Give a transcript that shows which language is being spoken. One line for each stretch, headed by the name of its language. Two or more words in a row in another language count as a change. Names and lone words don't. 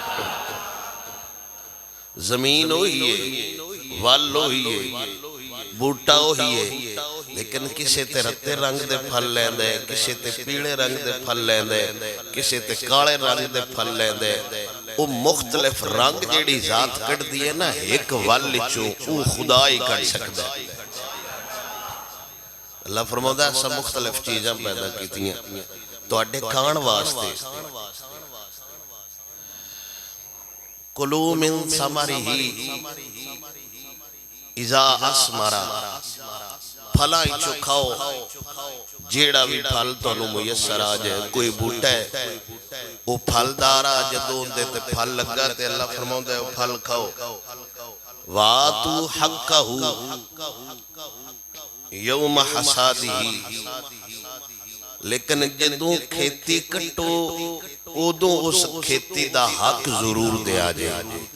Punjabi: زمین وہی ہے، ول وہی ہے، بوٹا وہی ہے، لیکن کسی تے رتے رنگ دے پھل لیندا ہے، کسی تے پیلے رنگ دے پھل لیندا ہے، کسی تے کالے رنگ دے پھل لیندا ہے. وہ مختلف رنگ جہڑی ذات کڈھدی ہے نا اک ول وچوں، وہ خدا ہی کڈھ سکدا ہے. اللہ فرماندا ہے سب مختلف چیزاں پیدا کیتیاں تہاڈے کھان واسطے.
Arabic: كلوا من ثمره إذا أثمر,
Punjabi: پھلاں چوں کھاؤ جیہڑا بھی پھل تہانوں میسر آ جائے. کوئی بوٹا ہے وہ پھلدار آ، جدوں اہدے تے پھل لگا تے اللہ فرماؤندا ہے وہ پھل کھاؤ.
Arabic: وآتوا حقه يوم حصاده,
Punjabi: لیکن جدوں کھیتی کٹو اودوں اس کھیتی دا حق ضرور دیا جائے.